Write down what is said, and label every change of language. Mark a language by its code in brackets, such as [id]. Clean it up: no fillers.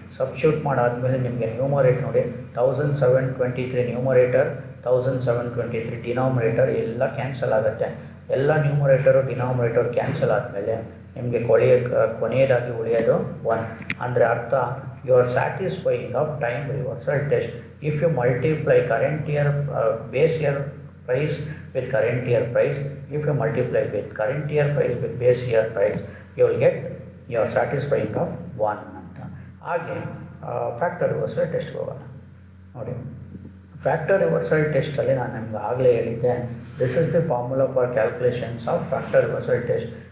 [kn] Substitute ಮಾಡಾದಮೇಲೆ ನಿಮಗೆ ನ್ಯೂಮರೇಟ್ ನೋಡಿ, 1723 ನ್ಯೂಮರೇಟರ್, 1723 ಡಿನಾಮಿನೇಟರ್ ಎಲ್ಲ ಕ್ಯಾನ್ಸಲ್ ಆಗುತ್ತೆ. ಎಲ್ಲ ನ್ಯೂಮರೇಟರು ಡಿನಾಮಿನೇಟರ್ ಕ್ಯಾನ್ಸಲ್ ಆದಮೇಲೆ ನಿಮಗೆ ಕೊನೆಯದಾಗಿ ಉಳಿಯೋದು 1. ಅಂದರೆ ಅರ್ಥ [en] You are satisfying of time reversal test. If you multiply current year base year price with current year price, if you multiply with current year price with base year price, you will get your satisfying of 1 [kn] ಅಂತ. ಹಾಗೆ factor reversal ಟೆಸ್ಟ್ಗೆ ಹೋಗೋಣ. ನೋಡಿ, factor reversal ಟೆಸ್ಟಲ್ಲಿ ನಾನು ನಿಮ್ಗೆ ಆಗಲೇ ಹೇಳಿದ್ದೆ, [en] This is the formula for calculations of factor reversal test.